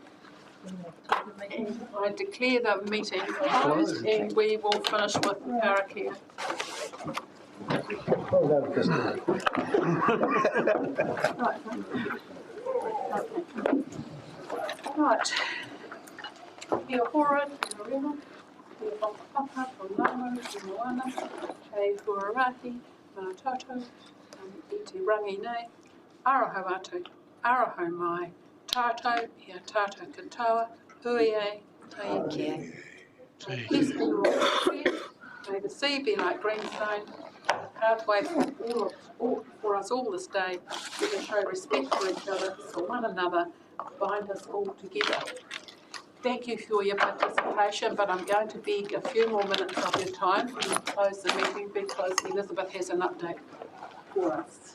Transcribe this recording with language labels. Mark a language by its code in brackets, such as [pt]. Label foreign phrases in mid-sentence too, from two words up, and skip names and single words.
[en] I declare the meeting closed and we will finish with Parakia. Right. [mi] Kia ora, kia rima, kia whakapapa, whanamo, kia moana, kei huarahi, mana toto, I te rangi nei, aroho atu, aroho mai, tātou, ia tātou katoa, hui e, hei kia. [en] May peace be with you. May the sea be like greenstone, pathway for us all this day. We can show respect for each other, for one another, bind us all together. Thank you for your participation, but I'm going to beg a few more minutes of your time to close the meeting because Elizabeth has an update for us.